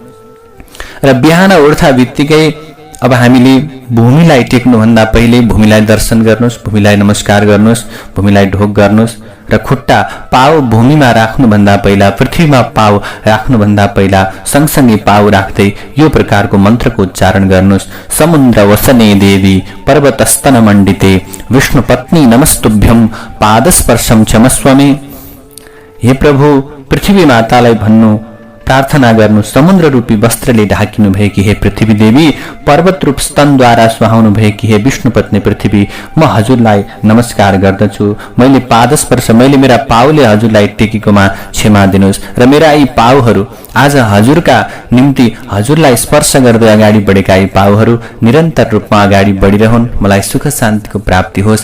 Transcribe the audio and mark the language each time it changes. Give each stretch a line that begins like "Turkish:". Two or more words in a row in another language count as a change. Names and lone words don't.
Nepali: र बिहान उठ्दा बित्तिकै अब हामीले भूमिलाई टेक्नुभन्दा पहिले भूमिलाई दर्शन गर्नुहोस्, भूमिलाई नमस्कार गर्नुहोस्, भूमिलाई ढोक गर्नुहोस् र खुट्टा पाउ भूमिमा राख्नुभन्दा पहिला, पृथ्वीमा पाउ राख्नुभन्दा पहिला सँगसँगै पाउ राख्दै यो प्रकारको मन्त्रको उच्चारण गर्नुहोस्।
Sanskrit: समुद्र वसने देवी पर्वतस्तन मण्डिते विष्णुपत्नी नमस्तुभ्यं पादस्पर्शम क्षमस्वमे।
Nepali: हे प्रभु, पृथ्वी मातालाई भन्नु, प्रार्थना गर्नु, समुद्र रूपी वस्त्रले ढाकिनु भएकी हे पृथ्वी देवी, पर्वत रूप स्तनद्वारा सुहाउनु भएकी हे विष्णुपत्नी पृथ्वी, म हजुरलाई नमस्कार गर्दछु। मैले पादस्पर्श, मैले मेरा पाउले हजुरलाई टेकेकोमा क्षमा दिनुहोस् र मेरा यी पाउहरू आज हजुरका निम्ति हजुरलाई स्पर्श गर्दै अगाडि बढेका यी पाउहरू निरन्तर रूपमा अगाडि बढिरहन्, मलाई सुख शान्तिको प्राप्ति होस्।